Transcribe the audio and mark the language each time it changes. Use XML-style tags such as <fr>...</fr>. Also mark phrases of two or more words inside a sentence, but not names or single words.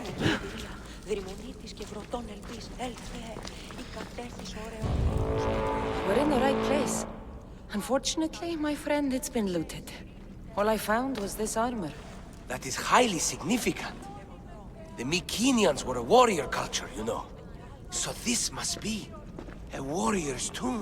<el>Δρυμονίτης και βροτών ελπίς, έλθε, η κατέχεις ωραίο.</el> <en>We're in the right place. Unfortunately, my friend, it's been looted. All I found was this armor. That is highly significant. The Mycenaeans were a warrior culture, you know. So this must be a warrior's tomb.</en>